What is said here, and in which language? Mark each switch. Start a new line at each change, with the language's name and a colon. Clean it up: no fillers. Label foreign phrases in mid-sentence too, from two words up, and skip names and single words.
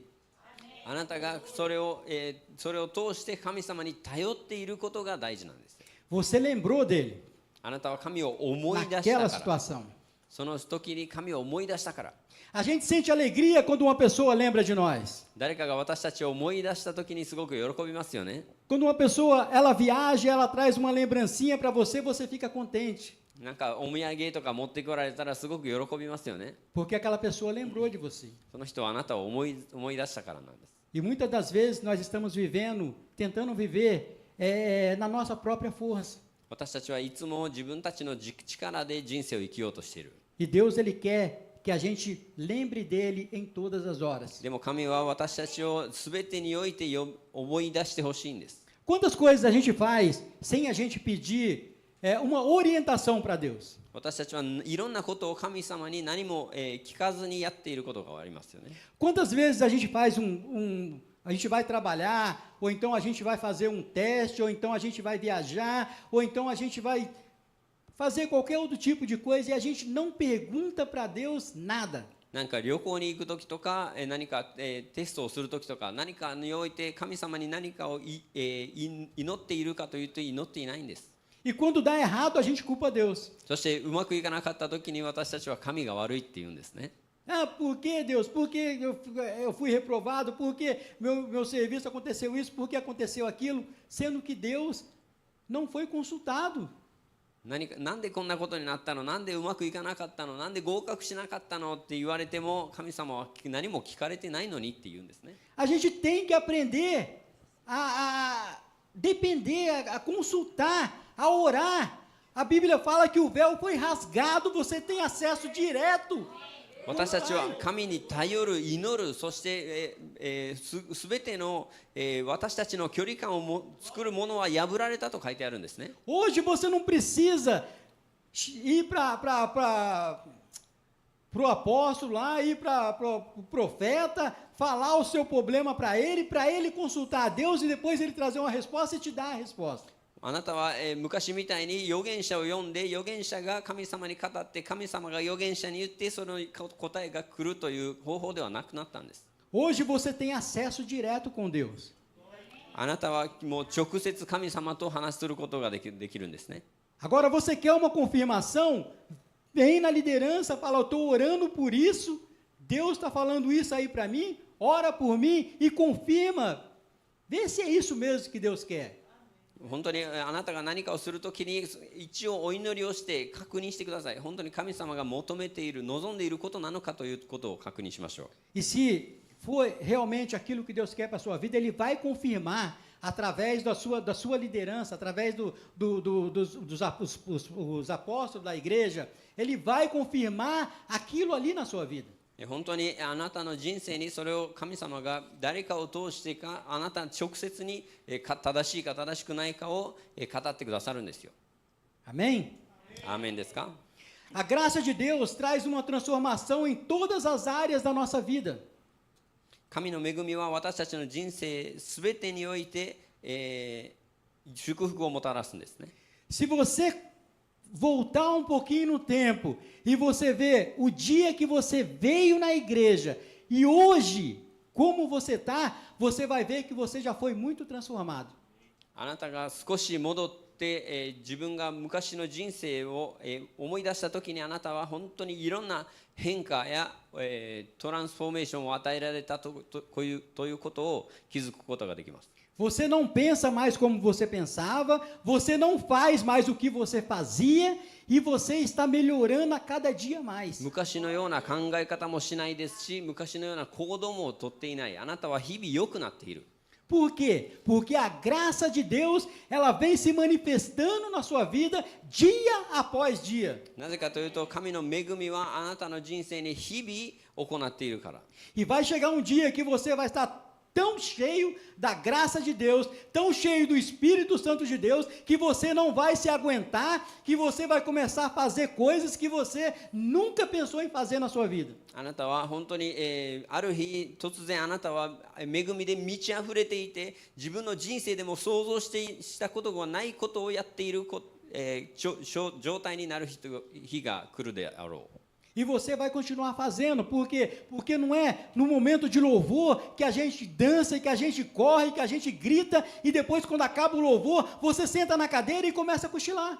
Japanese: あなたがそれを通して神様に頼っていることが大事なんです。
Portuguese: Você lembrou dele
Japanese: あなたは神を思い出し
Portuguese: naquela
Japanese: たから。
Portuguese: situação.
Japanese: その時に神を思い出したから。
Portuguese: A gente sente alegria quando uma pessoa lembra de nós.
Japanese: 誰かが私たちを思い出した時にすごく喜びますよね。
Portuguese: Quando uma pessoa ela viaja, ela traz uma lembrancinha para você, você fica contente.
Japanese: なんかお土産とか持ってこられたらすごく喜びますよね。
Portuguese: Porque aquela pessoa lembrou de você.
Japanese: その人はあなたを思い出したからなんです。
Portuguese: E muitas das vezes nós estamos vivendo, tentando viver na nossa própria força.
Japanese: 私たちはいつも自分たちの力で人生を生きようとしている。
Portuguese: E Deus ele quer que a gente lembre dele em todas as horas.
Japanese: でも神は私たちを全てにおいて思い出してほしいんです。
Portuguese: Quantas coisas a gente faz sem a gente pedir uma orientação para Deus?
Japanese: 私たちはいろんなことを神様に何も聞かずにやっていることがありますよね。
Portuguese: Quantas vezes a gente faz a gente vai trabalhar, ou então a gente vai fazer um teste, ou então a gente vai viajar, ou então a gente vai fazer qualquer outro tipo de coisa e a gente não pergunta para Deus nada.
Japanese: なんか旅行に行く時とか何かテストをする時とか何かにおいて神様に何かを祈っているかというと祈っていないんです。
Portuguese: E quando dá errado, a gente culpa Deus.
Japanese: そしてうまくいかなかった時に私たちは神が悪いって言うんですね。
Portuguese: Ah, por que, Deus? Por que eu fui reprovado? Por que meu serviço aconteceu isso? Por que aconteceu aquilo? Sendo que Deus não foi consultado.
Japanese: なんでこんなことになったの、なんでうまくいかなかったの、なんで合格しなかったのって言われても、神様は何も聞かれてないのにって言うんですね。
Portuguese: A gente tem que aprender a depender, a consultar, a orar. A Bíblia fala que o véu foi rasgado, você tem acesso direto.
Japanese: 私たちは神に頼る、祈る、そしてすべての私たちの距離感を作るものは破られたと書いてあるんですね。
Portuguese: Hoje você não precisa ir para o apóstolo lá, ir para o profeta, falar o seu problema para ele consultar a Deus e depois ele trazer uma resposta e te dar a resposta.
Japanese: あなたは昔みたいに預言者を読んで、預言者が神様に語って、神様が預言者に言って、その答えが来るという方法ではなくなったんです。
Portuguese: Hoje você tem acesso direto com Deus.
Japanese: あなたはもう直接神様と話することができるんですね。
Portuguese: Agora você quer uma confirmação? Vem na liderança, fala, eu estou orando por isso, Deus está falando isso aí para mim, ora por mim e confirma. Vê se é isso mesmo que Deus quer.
Japanese: 本当にあなたが何かをするときに一応お祈りをして確認してください。本当に神様が求めている、望んでいることなのかということを確認しましょう。
Portuguese: E se for realmente aquilo que Deus quer para a sua vida, Ele vai confirmar através da sua liderança, através dos apóstolos da igreja, Ele vai confirmar aquilo ali na sua vida.
Japanese: 本当にあなたの人生にそれを神様が誰かを通してか、あなた直接に正しいか正しくないかを語ってくださるんですよ。
Portuguese: Amém?
Japanese: アーメンですか？
Portuguese: A graça de Deus traz uma transformação em todas as áreas da nossa vida.
Japanese: 神の恵みは私たちの人生すべてにおいて、祝福をもたらすんですね。
Portuguese: Se você voltar um pouquinho no tempo e você ver o dia que você veio na igreja e hoje como você está, você vai ver que você já foi muito transformado.
Japanese: あなたが少し戻って、自分が昔の人生を、思い出したときに、あなたは本当にいろんな変化や、トランスフォーメーションを与えられたということを気づくことができます。
Portuguese: Você não pensa mais como você pensava, você não faz mais o que você fazia e você está melhorando a cada dia mais.
Japanese: 昔のような考え方もしないですし、昔のような行動もとっていない。あなたは日々良くなっている。
Portuguese: Por quê? Porque a graça de Deus, ela vem se manifestando na sua vida dia após dia.
Japanese: なぜかというと、神の恵みはあなたの人生に日々行っているから。
Portuguese: E vai chegar um dia que você vai estar tão cheio da graça de Deus, tão cheio do Espírito Santo de Deus, que você não vai se aguentar, que você vai começar a fazer coisas que você nunca pensou em fazer na sua vida.
Japanese: あなたは本当に、ある日突然あなたは恵みで満ち溢れていて、自分の人生でも想像したことがないことをやっている、状態になる日が来るであろう。
Portuguese: E você vai continuar fazendo, porque não é no momento de louvor que a gente dança, e que a gente corre, que a gente grita, e depois quando acaba o louvor, você senta na cadeira e começa a cochilar.